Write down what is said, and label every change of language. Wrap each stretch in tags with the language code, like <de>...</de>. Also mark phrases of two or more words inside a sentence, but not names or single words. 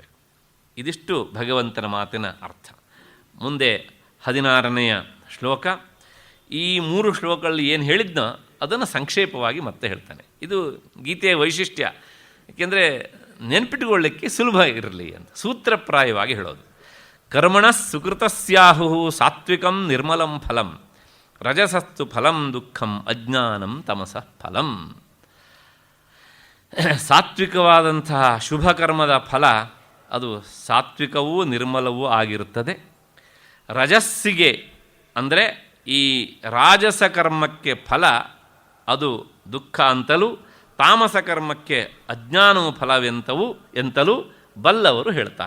<kn>ಇದಿಷ್ಟು ಭಗವಂತನ ಮಾತಿನ ಅರ್ಥ. ಮುಂದೆ 16ನೆಯ ಶ್ಲೋಕ. ಈ 3 ಶ್ಲೋಕಗಳಲ್ಲಿ ಏನು ಹೇಳಿದ್ನೋ ಅದನ್ನು ಸಂಕ್ಷೇಪವಾಗಿ ಮತ್ತೆ ಹೇಳ್ತಾನೆ. ಇದು ಗೀತೆಯ ವೈಶಿಷ್ಟ್ಯ. ಏಕೆಂದರೆ ನೆನ್ಪಿಟ್ಟುಕೊಳ್ಳಲಿಕ್ಕೆ ಸುಲಭ ಇರಲಿ ಅಂತ ಸೂತ್ರಪ್ರಾಯವಾಗಿ ಹೇಳೋದು.</kn> <sa>ಕರ್ಮಣ ಸುಕೃತಸ್ಯಾಹು ಸಾತ್ವಿಕಂ ನಿರ್ಮಲಂ ಫಲಂ ರಜಸಸ್ತು ಫಲಂ ದುಃಖಂ ಅಜ್ಞಾನಂ ತಮಸಃ ಫಲಂ.</sa> <kn>ಸಾತ್ವಿಕವಾದಂತಹ ಶುಭ ಕರ್ಮದ ಫಲ ಅದು ಸಾತ್ವಿಕವೂ ನಿರ್ಮಲವೂ ಆಗಿರುತ್ತದೆ. ರಜಸ್ಸಿಗೆ ಅಂದರೆ ಈ ರಾಜಸ ಕರ್ಮಕ್ಕೆ ಫಲ ಅದು ದುಃಖ ಅಂತಲೂ, ತಾಮಸ ಕರ್ಮಕ್ಕೆ ಅಜ್ಞಾನವು ಎಂತಲೂ ಬಲ್ಲವರು ಹೇಳ್ತಾರೆ.</kn>